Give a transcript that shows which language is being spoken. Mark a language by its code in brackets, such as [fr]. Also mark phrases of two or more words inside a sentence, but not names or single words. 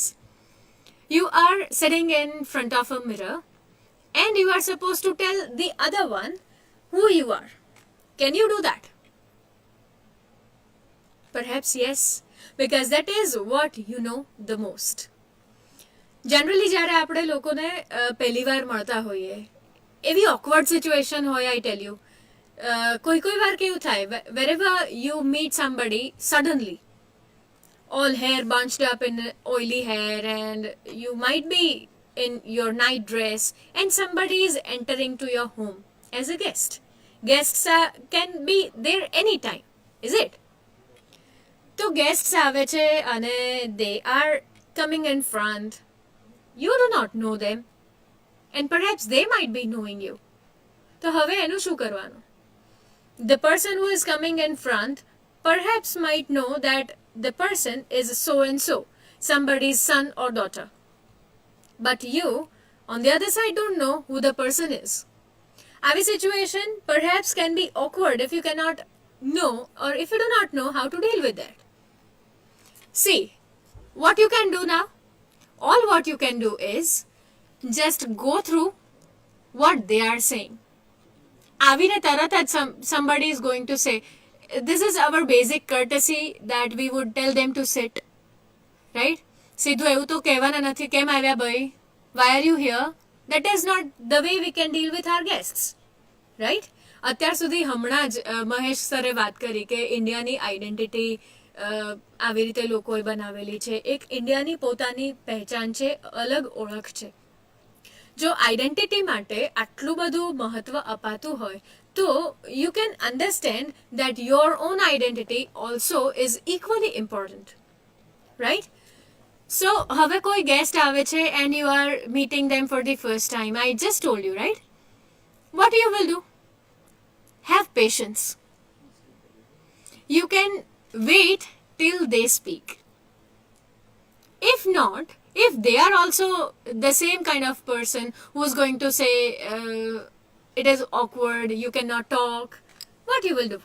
[en] You are sitting in front of a mirror, and you are supposed to tell the other one who you are. Can you do that? Perhaps yes, because that is what you know the most. [gu] Generally જ્યારે આપણે લોકોને પહેલી વાર મળતા હોઈએ, એવી [en] awkward situation [gu] હોય, [en] I tell you. [gu] કોઈ વાર કેવું થાય, [en] wherever you meet somebody suddenly, all hair bunched up in oily hair, and you might be in your night dress, and somebody is entering to your home as a guest. Guests can be there anytime, is it? So guests [gu] આવે છે અને [en] they are coming in front. You do not know them, and perhaps they might be knowing you. [gu] તો હવે એનું શું કરવાનું? [en] The person who is coming in front perhaps might know that the person is so and so, somebody's son or daughter. But you, on the other side, don't know who the person is. Our situation perhaps can be awkward if you cannot know, or if you do not know how to deal with that. See, what you can do now, all what you can do is just go through what they are saying. [gu] આવીને તરત જ [en] somebody is going to say, this is our basic courtesy that we would tell them to sit, right? [gu] સીધું એવું તો કહેવાના નથી, કેમ આવ્યા ભાઈ? [en] Why are you here? That is not the way we can deal with our guests, right? [gu] અત્યાર સુધી હમણાં જ મહેશ સરે વાત કરી કે ઇન્ડિયાની આઈડેન્ટિટી આવી રીતે લોકોએ બનાવેલી છે. એક ઇન્ડિયાની પોતાની પહેચાન છે, અલગ ઓળખ છે. જો આઈડેન્ટિટી માટે આટલું બધું મહત્વ અપાતું હોય તો [en] you can understand that your own identity also is equally important, right? [gu] સો હવે કોઈ ગેસ્ટ આવે છે [en] and you are meeting them for the first time. I just told you, right? What you will do? Have patience. You can wait till they speak. If not, if they are also the same kind of person who is going to say it is awkward, you cannot talk, what you will do?